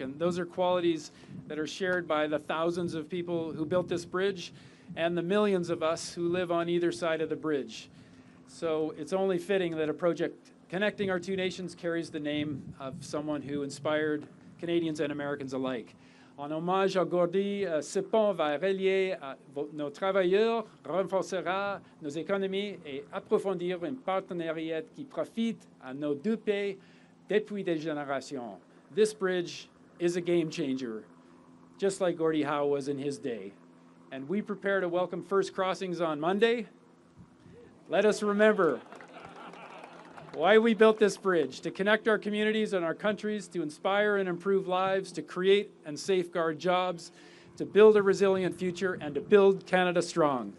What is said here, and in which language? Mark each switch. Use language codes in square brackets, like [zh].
[en] And those are qualities that are shared by the thousands of people who built this bridge and the millions of us who live on either side of the bridge. So it's only fitting that a project connecting our two nations carries the name of someone who inspired Canadians and Americans alike. [fr] En hommage à Gordie, ce pont va relier nos travailleurs, renforcera nos économies et approfondir un partenariat qui profite à nos deux pays depuis des générations. [en] This bridge is a game changer, just like Gordie Howe was in his day. And we prepare to welcome first crossings on Monday. Let us remember why we built this bridge: to connect our communities and our countries, to inspire and improve lives, to create and safeguard jobs, to build a resilient future, and to build Canada strong.